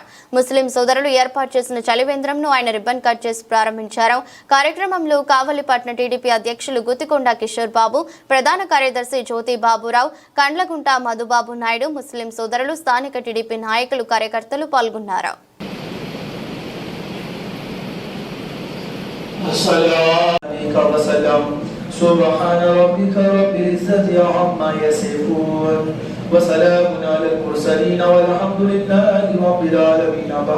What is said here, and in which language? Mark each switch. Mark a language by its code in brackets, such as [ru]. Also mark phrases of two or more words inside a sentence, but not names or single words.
[te] ముస్లిం సోదరులు ఏర్పాటు చేసిన చలివేంద్రంను ఆయన [en] ribbon cut [te] చేసి ప్రారంభించారు. కార్యక్రమంలో కావలి పట్టణ టీడీపీ అధ్యక్షులు గుత్తికొండ కిషోర్ బాబు, ప్రధాన కార్యదర్శి జ్యోతి బాబురావు, కండ్లగుంట మధుబాబు నాయుడు, ముస్లిం సోదరులు, స్థానిక టీడీపీ నాయకులు, కార్యకర్తలు పాల్గొన్నారు. [ar] سبحان ربك رب العزة عما يصفون وسلام على المرسلين والحمد لله رب العالمين.